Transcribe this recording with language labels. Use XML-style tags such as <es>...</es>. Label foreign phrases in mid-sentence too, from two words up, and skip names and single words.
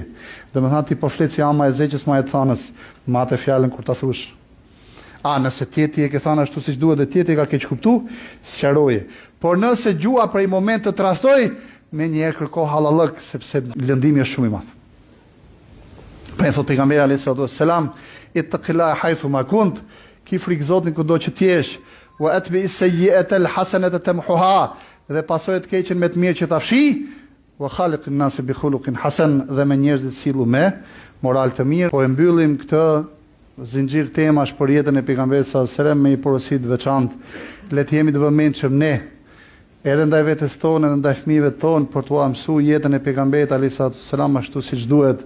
<sq>Domethënë ti po flet si ama e zeqës ma e thanës, ma atë fjalën kur ta thush. Nëse tjetri e ke thënë ashtu siç duhet dhe tjetri ka keq kuptuar, sqaroje. Por nëse gjua për një moment të trastoj, me njëherë kërko halallëk, sepse lëndimi është shumë i madh. Pra thot pejgamberi</sq> <ar>عليه السلام اتق الله حيث ما كنت,</ar> <sq>ki frikë Zotin kudo që ti jesh,</sq> <ar>وأتبع السيئة الحسنة تمحها,</ar> <sq>dhe pasojë të keqen me të mirë që ta fshi,</sq> <ar>وخالق الناس بخلق حسن,</ar> <sq>dhe me njerëzit sillu me moral të mirë. Po e mbyllim këtë zinxhir temash për jetën e pejgamberit</sq> <ar>صلى الله عليه وسلم</ar> <sq>me një porosi të veçantë. Le të jemi të vëmendshëm ne, edhe ndaj vetes tonë, edhe ndaj fëmijëve tonë, për t'u mësuar jetën e pejgamberit</sq> <ar>عليه السلام</ar> <sq>ashtu siç duhet.</sq>